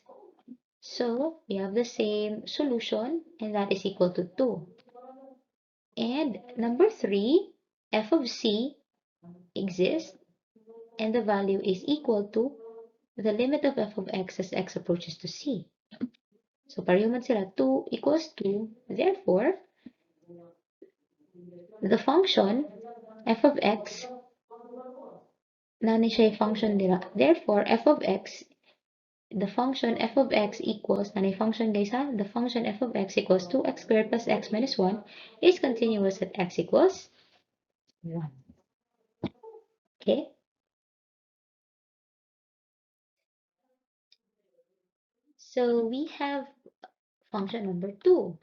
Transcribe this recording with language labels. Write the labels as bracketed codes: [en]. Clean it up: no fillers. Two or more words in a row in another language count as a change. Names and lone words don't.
[en] So we have the same solution, and that is equal to 2. And number 3, f of c exists, and the value is equal to the limit of f of x as x approaches to c. [hil] So pareho man sila, 2 equals 2. [en] Therefore, the function f of x, [hil] nani siya [en] function dira. Therefore, f of x, the function f of x equals, nani function guys ha? The function f of x equals 2x squared plus x minus 1 is continuous at x equals 1. Okay? So we have function number 2.